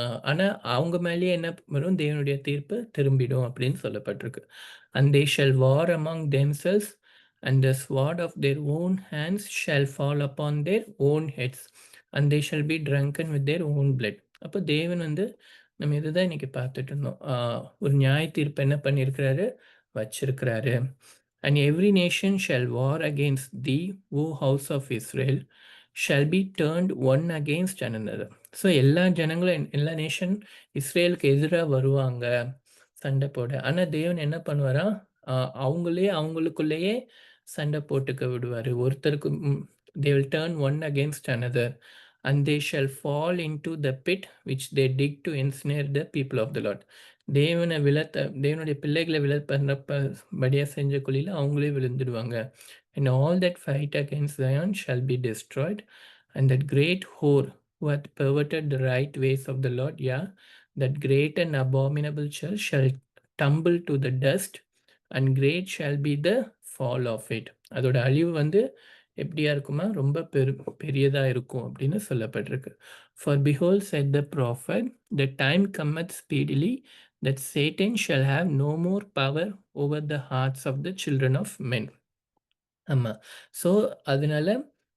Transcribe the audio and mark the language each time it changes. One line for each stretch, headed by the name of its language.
Tamil: ஆனால் அவங்க மேலேயே என்ன வரும், தேவனுடைய தீர்ப்பு திரும்பிடும் அப்படின்னு சொல்லப்பட்டிருக்கு.
English: and they shall war among themselves, and the sword of their own hands shall fall upon their own heads, and they shall be drunken with their own blood.
Tamil: அப்போ தேவன் வந்து, நம்ம இதுதான் இன்னைக்கு பார்த்துட்டு இருந்தோம், ஒரு நியாய தீர்ப்பு என்ன பண்ணியிருக்கிறாரு, வச்சிருக்கிறாரு.
English: and every nation shall war against thee, O house of Israel, shall be turned one against another.
Tamil: So எல்லா ஜனங்களும், எல்லா நேஷன் இஸ்ரேலுக்கு எதிராக வருவாங்க சண்டை போட. ஆனால் தேவன் என்ன பண்ணுவாரா, அவங்களுக்குள்ளேயே சண்டை போட்டுக்க விடுவார். ஒருத்தருக்கு
English: they will turn one against another, and they shall fall into the pit which they dig to ensnare the people of the Lord.
Tamil: தேவனுடைய பிள்ளைகளை விழப்படியாக செஞ்ச குழியில் அவங்களே விழுந்துடுவாங்க.
English: and all that fight against Zion shall be destroyed, and that great whore who hath perverted the right ways of the Lord, yeah, that great and abominable church shall tumble to the dust, and great shall be the fall of it.
Tamil: அதோட அழிவு வந்து எப்படியா இருக்குமா, ரொம்ப பெரியதாக இருக்கும் அப்படின்னு சொல்லப்பட்டிருக்கு.
English: For behold, said the prophet, the time cometh speedily that Satan shall have no more power over the hearts of the children of men.
Tamil: ஆமாம். ஸோ அதனால